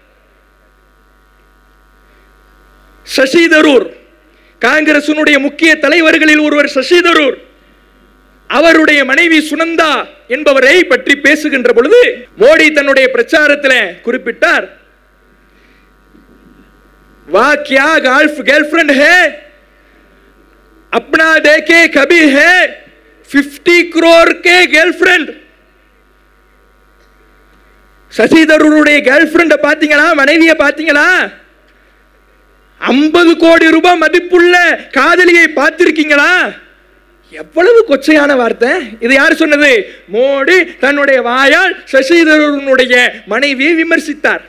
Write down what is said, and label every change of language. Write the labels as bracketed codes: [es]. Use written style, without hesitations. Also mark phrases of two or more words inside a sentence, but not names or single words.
[ta] சசி தரூர், காங்கிரசினுடைய முக்கிய தலைவர்களில் ஒருவர் சசி தரூர், அவருடைய மனைவி சுனந்தா என்பவரை பற்றி பேசுகின்ற பொழுது மோடி தன்னுடைய பிரச்சாரத்தில் குறிப்பிட்டார், [hi] वाह क्या गर्लफ्रेंड है अपना देखे कभी है 50 करोड़ के गर्लफ्रेंड. [ta] சசி தரூருடைய गर्लफ्रेंड பாத்தீங்களா? மனைவியை பாத்தீங்களா? 50 கோடி ரூபாய் மதிப்புள்ள காதலியை பார்த்திருக்கீங்களா? எவ்வளவு கொச்சையான வார்த்தை. இது யார் சொன்னது? மோடி தன்னுடைய வாயால் சசி தரூருடைய மனைவியை விமர்சித்தார்.